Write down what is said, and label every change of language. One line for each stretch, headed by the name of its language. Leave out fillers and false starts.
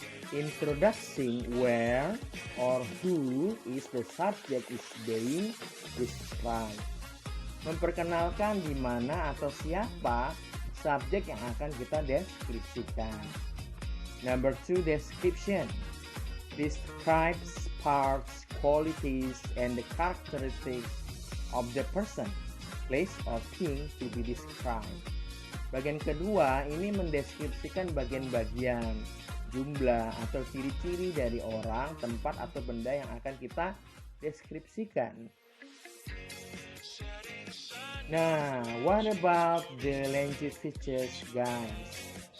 English: Introducing where or who is the subject is being described.
Indonesian: Memperkenalkan di mana atau siapa subjek yang akan kita deskripsikan.
English: Number 2, description. Describes parts, qualities, and the characteristics of the person, place, or thing to be described.
Indonesian: Bagian kedua ini mendeskripsikan bagian-bagian, jumlah, atau ciri-ciri dari orang, tempat, atau benda yang akan kita deskripsikan.
English: Nah, what about the language features, guys?